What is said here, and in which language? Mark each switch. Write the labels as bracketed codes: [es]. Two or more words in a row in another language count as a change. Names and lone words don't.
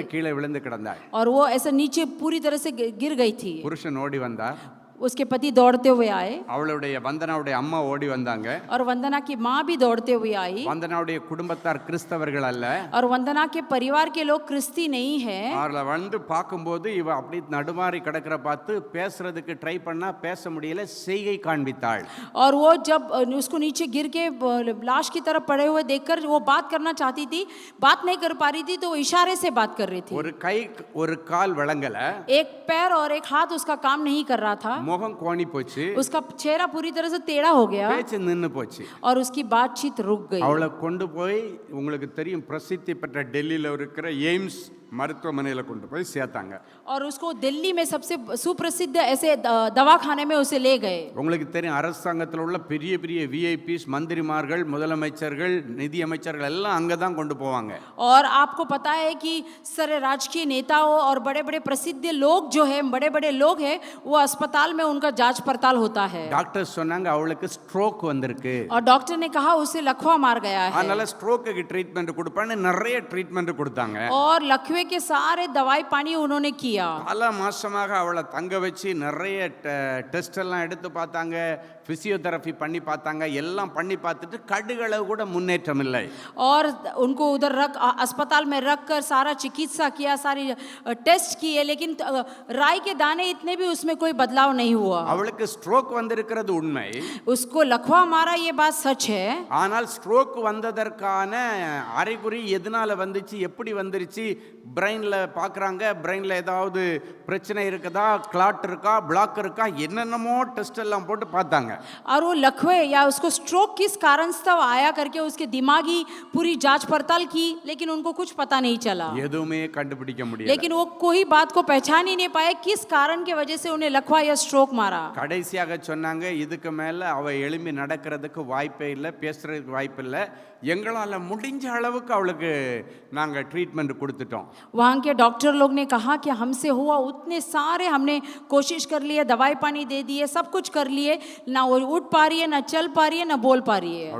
[ta] கீழே விழுந்து கிடந்தாள். [hi] और वो ऐसा नीचे पूरी तरह से गिर गई थी। [ta] புருஷன் ஓடி வந்தார், [hi] उसके पति दौड़ते हुए आए, [ta] அவளுடைய வந்தனாவுடைய அம்மா ஓடி வந்தாங்க. [hi] और वंदना की माँ भी दौड़ते हुए आई। [ta] வந்தனாவுடைய குடும்பத்தார் கிறிஸ்தவர்கள் அல்ல, [hi] और वंदना के परिवार के लोग क्रिस्ती नहीं है। [ta] அவளை வந்து பார்க்கும்போது இவ அப்படி நடுமாறி கிடக்கிற பார்த்து பேசுறதுக்கு ட்ரை பண்ணா பேச முடியல, செய்கை காண்பித்தாள். [hi] और वो जब उसको नीचे गिर के लाश की तरफ पड़े हुए देखकर वो बात करना चाहती थी, बात नहीं कर पा रही थी, तो वो इशारे से बात कर रही थी। [ta] ஒரு கை ஒரு கால் வழங்கல, [hi] एक पैर और एक हाथ उसका काम नहीं कर रहा था, [ta] முகம் கோணி போச்சு, [hi] उसका चेहरा पूरी तरह से टेढ़ा हो गया [ta] பேச்சு நின்னு போச்சு, [hi] और उसकी बातचीत रुक गई। [ta] அவளை கொண்டு போய் உங்களுக்கு தெரியும் பிரசித்தி பெற்ற டெல்லியில இருக்கிற எய்ம்ஸ் மருத்துவமனையில கொண்டு போய் சேர்த்தாங்க. [hi] और उसको दिल्ली में सबसे सुप्रसिद्ध ऐसे दवाखाने में उसे ले गए। [ta] உங்களுக்கு தெரியும் அரசாங்கத்தில் உள்ள பெரிய பெரிய விஐபிஸ், மந்திரிமார்கள், முதலமைச்சர்கள், நிதி அமைச்சர்கள் எல்லாம் அங்க தான் கொண்டு போவாங்க. [hi] और आपको पता है कि सारे राजकीय नेताओं और बड़े बड़े प्रसिद्ध लोग जो है, बड़े बड़े लोग हैं, वो अस्पताल में उनका जांच पड़ताल होता है। [ta] டாக்டர் சொன்னாங்க அவளுக்கு ஸ்ட்ரோக் வந்திருக்கு, [hi] और डॉक्टर ने कहा उसे लकवा मार गया है, [ta] அதனால ஸ்ட்ரோக்குக்கு ட்ரீட்மெண்ட் கொடுப்பான்னு நிறைய ட்ரீட்மெண்ட் கொடுத்தாங்க. [hi] और लकवे लकवे के सारे दवाई पानी उन्होंने किया। [ta] பல மாசமாக அவளை தங்க வச்சு நிறைய டெஸ்ட் எல்லாம் எடுத்து பார்த்தாங்க, பிசியோதெரபி பண்ணி பார்த்தாங்க, எல்லாம் பண்ணி பார்த்துட்டு கடுகளவு கூட முன்னேற்றம் இல்லை. [hi] और उनको उधर अस्पताल में रख कर सारा चिकित्सा किया, सारी टेस्ट किए, लेकिन राई के दाने इतने भी उसमें कोई बदलाव नहीं हुआ। [ta] அவளுக்கு ஸ்ட்ரோக் வந்திருக்கிறது உண்மை. [hi] उसको लकवा मारा, ये बात सच है। [ta] ஆனால் ஸ்ட்ரோக் வந்ததற்கான அறிகுறி எதனால வந்துச்சு, எப்படி வந்துருச்சு, பிரெயின்ல பார்க்குறாங்க, பிரெயின்ல ஏதாவது பிரச்சனை இருக்குதா, கிளாட் இருக்கா, பிளாக் இருக்கா, என்னென்னமோ டெஸ்ட் எல்லாம் போட்டு பார்த்தாங்க. [hi] और वो लकवे या उसको स्ट्रोक किस कारण से आया करके उसके दिमागी पूरी जांच पड़ताल की, लेकिन उनको कुछ पता नहीं चला। [ta] எதுவுமே கண்டுபிடிக்க முடியல. [hi] लेकिन वो कोई बात को पहचान ही नहीं पाए किस कारण के वजह से उन्हें लकवा या स्ट्रोक मारा। [ta] கடைசியாக சொன்னாங்க, இதுக்கு மேல அவ எழும்பி நடக்கிறதுக்கு வாய்ப்பே இல்லை, பேசுறதுக்கு வாய்ப்பு இல்லை, எங்களால் முடிஞ்ச அளவுக்கு அவளுக்கு நாங்கள் ட்ரீட்மெண்ட் கொடுத்துட்டோம். [hi] वहाँ के डॉक्टर लोग ने कहा कि हमसे हुआ उतने सारे हमने कोशिश कर लिए, दवाई पानी दे दिए, सब कुछ कर लिए, ना वो उठ पा रही है, ना चल पा रही है, ना बोल पा रही है।